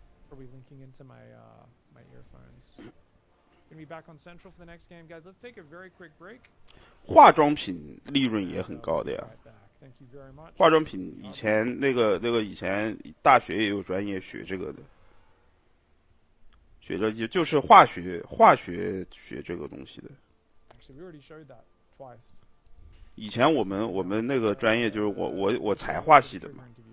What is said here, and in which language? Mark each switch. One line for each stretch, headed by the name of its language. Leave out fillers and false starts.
English: Are we linking into my my earphones? Gonna be back on Central for the next game, guys. Let's take a very quick break.
Chinese: 化妆品利润也很高的呀。化妆品以前那个以前大学也有专业学这个的，学这就是化学学这个东西的。
English: Actually, we already showed that twice.
Chinese: 以前我们那个专业就是我材化系的嘛。